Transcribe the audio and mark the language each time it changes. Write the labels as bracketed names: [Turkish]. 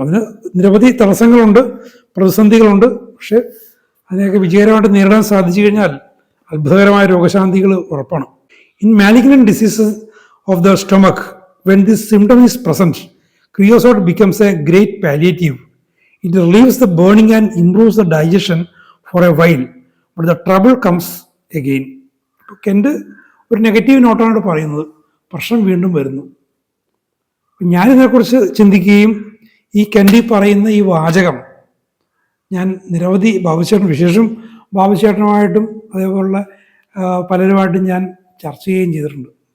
[Malayalam] അതിന് നിരവധി തടസ്സങ്ങളുണ്ട്, പ്രതിസന്ധികളുണ്ട്. പക്ഷേ അതിനെയൊക്കെ വിജയകരമായിട്ട് നേരിടാൻ സാധിച്ചു കഴിഞ്ഞാൽ അത്ഭുതകരമായ രോഗശാന്തികൾ ഉറപ്പാണ്. [English] In malignant diseases of the stomach, when this symptom is present, creosote becomes a great palliative. It relieves the burning and improves the digestion for a while, but the trouble comes again. [Malayalam] ഇപ്പോൾ കെൻഡ് ഒരു negative നോട്ടാണ് പറയുന്നത്, പ്രശ്നം വീണ്ടും വരുന്നു. ഞാനിതിനെക്കുറിച്ച് ചിന്തിക്കുകയും ഈ കെൻഡി പറയുന്ന ഈ വാചകം ഞാൻ നിരവധി ബാബുചേട്ടൻ, വിശേഷം ബാബുചേട്ടനുമായിട്ടും അതേപോലുള്ള പലരുമായിട്ടും ഞാൻ ചർച്ച ചെയ്യുകയും ചെയ്തിട്ടുണ്ട്.